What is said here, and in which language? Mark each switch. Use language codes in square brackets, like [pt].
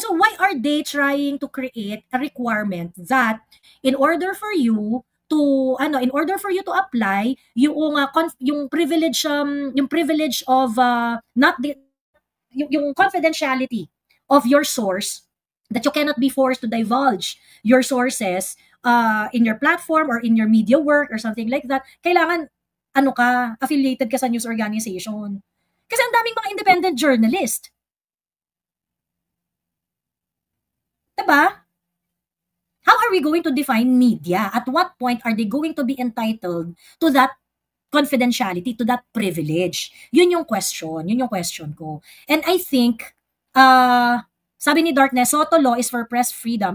[en] So why are they trying to create a requirement that in order for you to apply yung privilege of not the yung confidentiality of your source, that you cannot be forced to divulge your sources in your platform or in your media work or something like that, [tl] kailangan affiliated ka sa news organization. Kasi ang daming mga independent journalist. Diba? [en] How are we going to define media? At what point are they going to be entitled to that confidentiality, to that privilege? [tl] Yun yung question ko. [en] And I think, sabi ni Darkness, Soto law is for press freedom.